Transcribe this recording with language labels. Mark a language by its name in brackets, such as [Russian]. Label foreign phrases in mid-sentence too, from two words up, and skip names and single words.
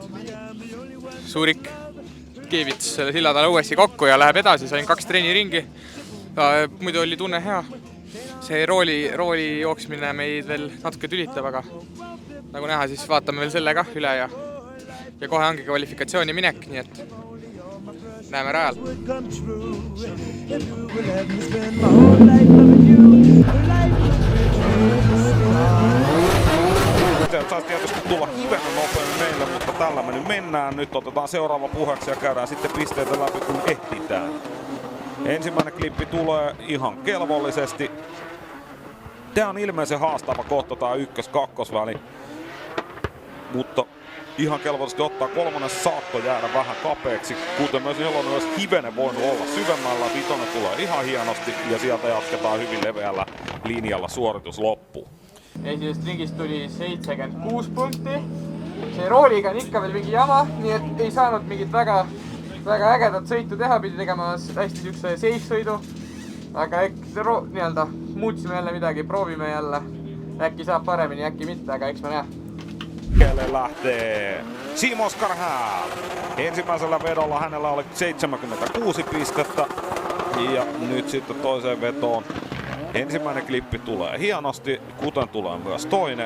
[Estonian] Šurik keevitas selle sillatala uuesti kokku ja läheb edasi, sain 2 treeniringi. Muidu oli tunne hea. See rooli jooksmine meid veel natuke tülitab, aga nagu näha, siis vaatame veel selle ka üle ja kohe ongi kvalifikatsiooni minek, nii et näeme rajal. [Finnish] Saisi tietysti tulla hivenen nopeammin meille, mutta tällä me nyt mennään. Nyt otetaan seuraava puheeksi ja käydään sitten pisteitä läpi, kun ehditään. Ensimmäinen klippi tulee ihan kelvollisesti. Tää on ilmeisen haastava kohta, tää 1-2-väli. Mutta ihan kelvollisesti ottaa. Kolmannen saatto jäädä vähän kapeaksi, kuten myös on myös hivenen voinut olla syvemmällä. Vitonen tulee ihan hienosti ja sieltä jatketaan hyvin leveällä linjalla suoritus loppuun. [Estonian] Esimesest ringist tuli 76 punkti. See rooliga on ikka veel mingi jama, nii et ei saanud mingit väga ägedat sõitu teha, pidi tegema hästi siukse safe sõidu. Aga äkki muutsime jälle midagi, proovime jälle. Äkki saab paremini, äkki mitte, aga eks me näe. [Finnish] Lähtee Simon Skarhääl. Ensimmäisellä vedolla hänellä oli 76 pistettä ja nyt sitten toiseen vetoon. Ensimmäinen klippi tulee hienosti, kuten tulee myös toinen.